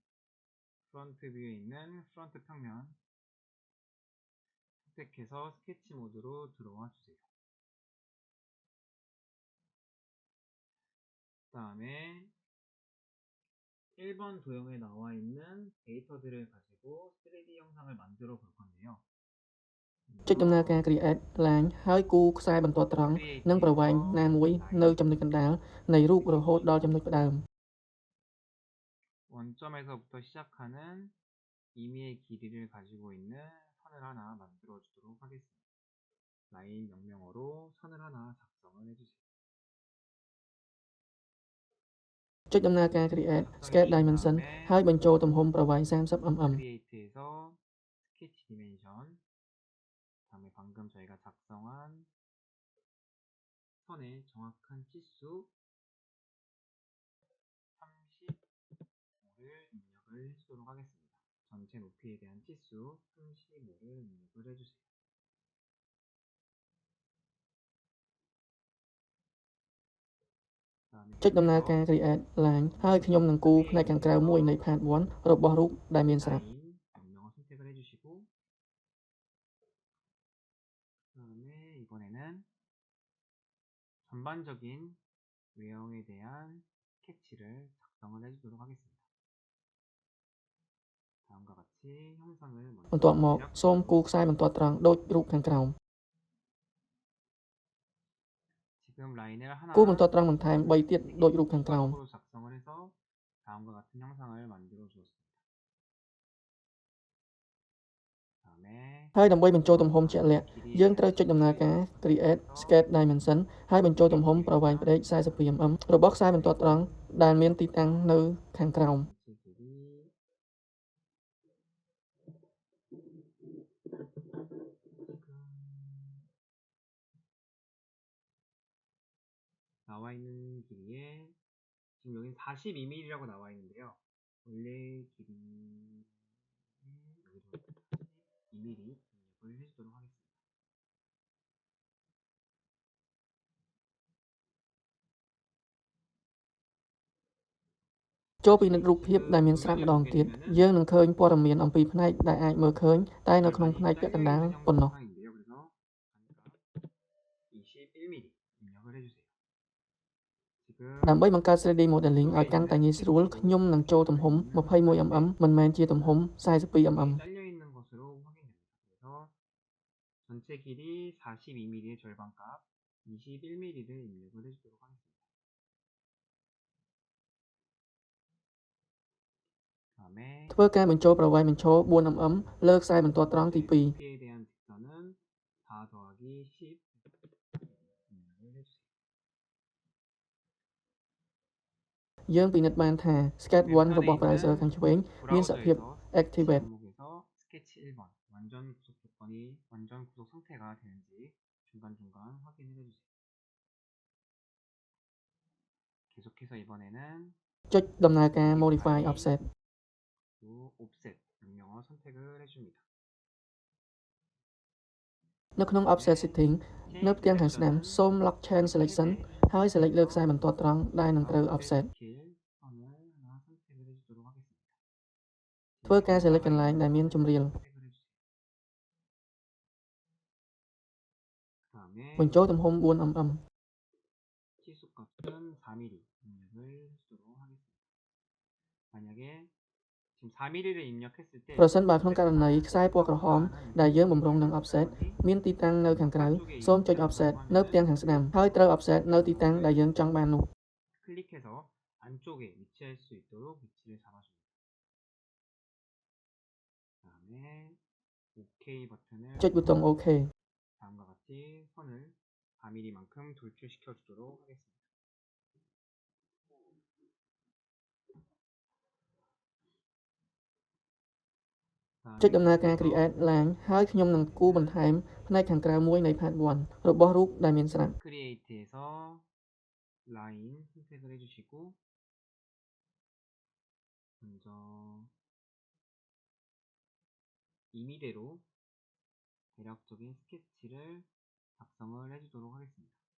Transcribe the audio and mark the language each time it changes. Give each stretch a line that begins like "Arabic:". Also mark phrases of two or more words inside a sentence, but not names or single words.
Korean: 프론트 뷰에 있는 프론트 평면 선택해서 스케치 모드로 들어와 주세요. 그 다음에 1번 도형에 나와 있는 데이터들을 가지고 3D 영상을 만들어 볼 건데요.
Khmer: ចុចដំណើរការ Create ឡើងហើយគូខ្សែបន្ទាត់ត្រង់និងប្រវែងណាមួយនៅចំណុចកណ្ដាលនៃរូបរហូតដល់ចំណុចផ្ដើម
Korean: 원점에서부터 시작하는 임의의 길이를 가지고 있는 선을 하나 만들어 주도록 하겠습니다. 라인 명령어로 선을 하나 작성을 해주세요.
Khmer: ចុចដំណើរការ Create Sketch Dimension ហើយបញ្ចូលទំហំប្រវែង 30mm
Korean: Create에서 Sketch Dimension 다음에 방금 저희가 작성한 선의 정확한 치수 35를 입력을 해주도록 하겠습니다. 전체 높이에 대한 치수 35를 입력을 해주세요. 다음에
Khmer: ចុចដំណើរការ Create ឡើងហើយខ្ញុំនឹងគូរផ្នែកខាងក្រៅមួយនៃ Part 1 របស់រូបដែលមានស្រាប់
Korean: 라인 명령어 선택을 해주시고 그다음에 이번에는 전반적인 외형에 대한 스케치를 작성을 해주도록 하겠습니다. 다음과 같이 형상을
Khmer: បន្ទាប់មកសូមគូរខ្សែបន្ទាត់ត្រង់ដូចរូបខាងក្រោម
Korean: 지금 라인을 하나
Khmer: គូរបន្ទាត់ត្រង់បន្ថែម3ទៀតដូចរូបខាងក្រោម
Korean: 작성을 해서 다음과 같은 형상을 만들어 주었습니다. 다음에
Khmer: ហើយដើម្បីបញ្ចូលទំហំជាក់លាក់យើងត្រូវចុចដំណើរការ Create Sketch Dimension ហើយបញ្ចូលទំហំប្រវែងផ្ដេក 42mm របស់ខ្សែបន្ទាត់ត្រង់ដែលមានទីតាំងនៅខាងក្រោម
Korean: 나와 있는 길이에 지금 여기 42mm라고 나와 있는데요. 원래 길이 여기도 42mm 입력을 해주도록 하겠습니다.
Khmer: ចូលពិនិត្យរូបភាពដែលមានស្រាប់ម្ដងទៀតយើងនឹងឃើញព័ត៌មានអំពីផ្នែកដែលអាចមើលឃើញតែនៅក្នុងផ្នែកពាក់កណ្ដាលប៉ុណ្ណោះ
Korean: 21mm 입력을 해주세요.
Khmer: ដើម្បីបង្កើត
English: 3D modeling
Khmer: ឲ្យកាន់តែងាយស្រួលខ្ញុំនឹងចូលទំហំ 21mm មិនមែនជាទំហំ 42mm
Korean: 잘려 있는 것으로 확인됩니다. 그래서 전체 길이 42mm의 절반값 21mm를 입력을 해주도록 하겠습니다. 다음에
Khmer: ធ្វើការបញ្ចូលប្រវែងបញ្ឈរ 4mm លើខ្សែបន្ទាត់ត្រង់ទី2
Korean: 높이에 대한 직선은 4 더하기 10 입력을 해주세요.
Khmer: យើងពិនិត្យបានថា Sketch 1 របស់ browser ខាងឆ្វេងមានសភាព Activate
Korean: 목에서 스케치 1번 완전 구속 조건이 완전 구속 상태가 되는지 중간중간 확인을 해주세요. 계속해서 이번에는
Khmer: ចុចដំណើរការ Modify Offset
Korean: Offset 명령어 선택을 해줍니다.
Khmer: នៅក្នុង Offset Setting នៅផ្ទាំងខាងស្ដាំសូម Lock Chain Selection ហើយ select លើខ្សែបន្ទាត់ត្រង់ដែលនឹងត្រូវ offset
Korean: 길 선을 하나 선택을 해주도록 하겠습니다.
Khmer: ធ្វើការ select កន្លែងដែលមានជំរាល
Korean: 선택을 해주세요. 그다음에
Khmer: បញ្ចូលទំហំ 4mm
Korean: 치수 값은 4mm 입력을 해주도록 하겠습니다. 만약에 지금 4mm를 입력했을 때
Khmer: ប្រសិនបើក្នុងករណីខ្សែពណ៌ក្រហមដែលយើងបំរុងនឹង offset មានទីតាំងនៅខាងក្រៅសូមចុច offset នៅផ្ទាំងខាងស្ដាំហើយត្រូវ offset នៅទីតាំងដែលយើងចង់បាននោះ
Korean: 클릭해서 안쪽에 위치할 수 있도록 위치를 잡아줍니다. 그다음에 OK 버튼을
Khmer: ចុចប៊ូតុង OK
Korean: 다음과 같이 선을 4mm만큼 돌출시켜 주도록 하겠습니다.
Khmer: ចុចដំណើរការ create ឡើងហើយខ្ញុំនឹងគូរបន្ថែមផ្នែកខាងក្រៅមួយនៃ part 1 របស់រូបដែលមានស្រាប់
Korean: 크리에이트에서 라인 선택을 해주시고 먼저 2mm대로 대략적인 스케치를 작성을 해주도록 하겠습니다.